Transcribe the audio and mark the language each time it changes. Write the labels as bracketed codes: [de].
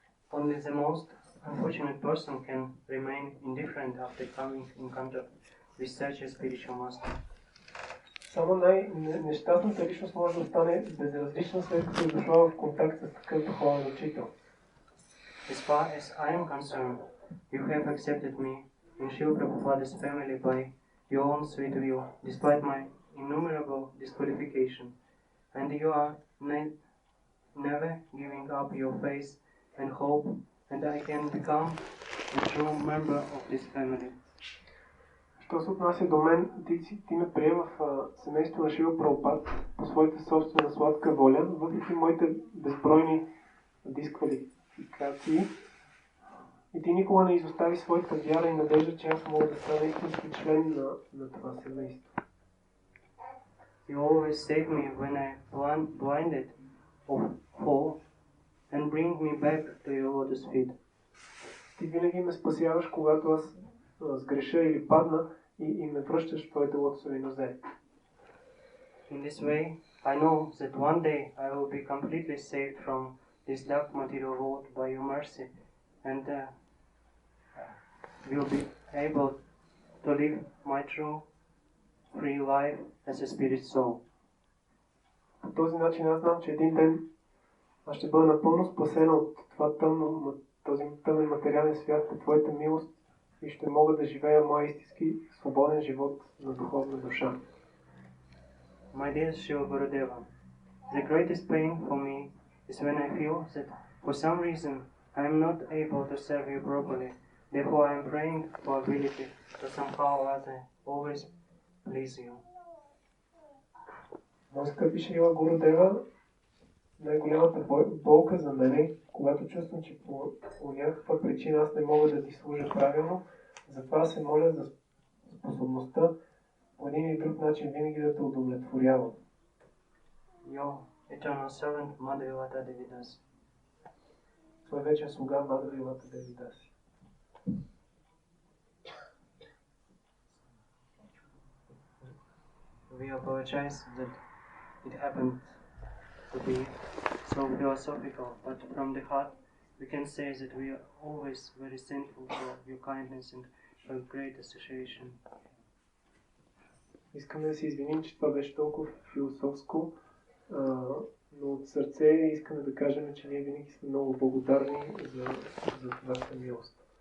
[en] Only the most unfortunate person can remain indifferent after coming in contact with such a spiritual master. [bg] Само най-нещастната личност може да остане безразлична, след като е дошла в контакт с такъв духовен учител. [en] As far as I am concerned, you have accepted me in Srila Prabhupada's family by your own sweet will, despite my innumerable disqualification, and you are never giving up your faith and hope, and I can become a true member of this family. [bg] Що се отнася до мен, ти ме прие в семейство на Шрила Прабхупад по своята собствена сладка воля, въпреки моите безбройни дисквалификации. И ти никога не изостави своята вяра и надежда, че аз мога да стана истински член на това семейство. [en] You always save me when I blinded or fall and bring me back to your lotus feet. [bg] Ти винаги ме спасяваш, когато аз сгреша или падна и ме връщаш в твоите лотосови нозе. [en] In this way, I know that one day I will be completely saved from this dark material world by your mercy, and will be able to live my true, free life as a spirit soul. [bg] По този начин аз знам, че един ден аз ще бъда напълно спасена от този тъмен материален свят по твоята милост и ще мога да живея моя истински свободен живот на духовна душа. [en] My dear Srila Gurudeva, the greatest pain for me is when I feel that for some reason I am not able to serve you properly. Therefore I am praying for ability to somehow or other always please you. [bg] Мой скъпи Шрила Гурудева, най-голямата болка за мен, когато чувствам, че по някаква причина аз не мога да ти служа правилно, затова се моля за способността по един или друг начин винаги да те удовлетворявам. [en] Your eternal servant Madhavivata Devidasi. [bg] Твой вечен слуга Мадхавилата Девидаси. [en] We apologize that it happened to be so philosophical, but from the heart we can say that we are always very thankful for your kindness and your great association. [bg] Искаме да се извиним, че това беше толкова философско, но от сърце искаме да кажем, че ние винаги сме много благодарни за вашата милост.